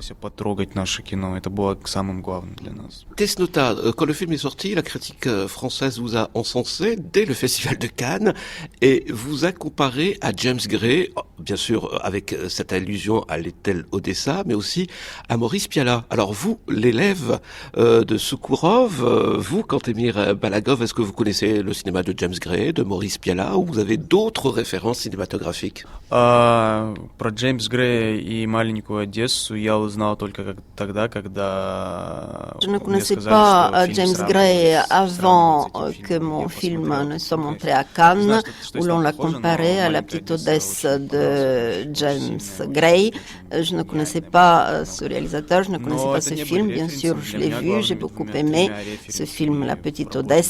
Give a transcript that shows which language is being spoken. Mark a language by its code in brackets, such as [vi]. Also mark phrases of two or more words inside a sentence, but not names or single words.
[fr] Tesnota, quand le film est sorti, la critique française vous a encensé dès le Festival de Cannes et vous a comparé à James Gray, bien sûr avec cette allusion à l'hôtel Odessa, mais aussi à Maurice Pialat. Alors vous, l'élève de Soukourov, vous, Kantemir Balagov, est-ce que vous connaissez le cinéma de James Gray, de Maurice Pialat, ou vous avez d'autres références cinématographiques? [ru] Про Джеймс Грея и маленькую Одессу я узнал только тогда, когда [fr] Je ne connaissais pas James Gray avant que mon film ne soit montré à Cannes, où l'on l'a comparé à La Petite Odesse de James Gray. Je ne connaissais pas ce réalisateur, je ne connaissais pas ce film. Bien sûr, je l'ai vu, j'ai beaucoup aimé ce film La Petite Odesse.